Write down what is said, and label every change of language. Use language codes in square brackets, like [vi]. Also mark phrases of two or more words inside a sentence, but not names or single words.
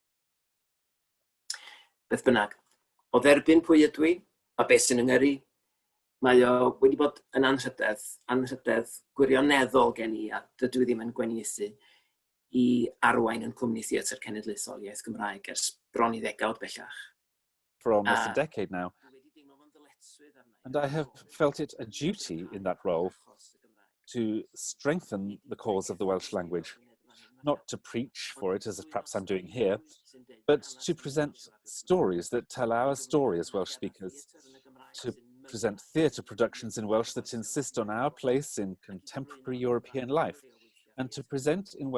[cy] Beth bynnag, o dderbyn pwy ydw i, a beth sy'n yngyrru, mae o wedi bod yn anrhydedd gwirioneddol gen i, a dydw i ddim yn gweniaethu i arwain yn cwmni theatr cenedlaethol iaith Gymraeg ers bron i ddegawd bellach. [en] For almost a decade now, and I have felt it a duty in that role to strengthen the cause of the Welsh language, not to preach for it, as perhaps I'm doing here, but to present stories that tell our story as Welsh speakers, to present theatre productions in Welsh that insist on our place in contemporary European life, and to present in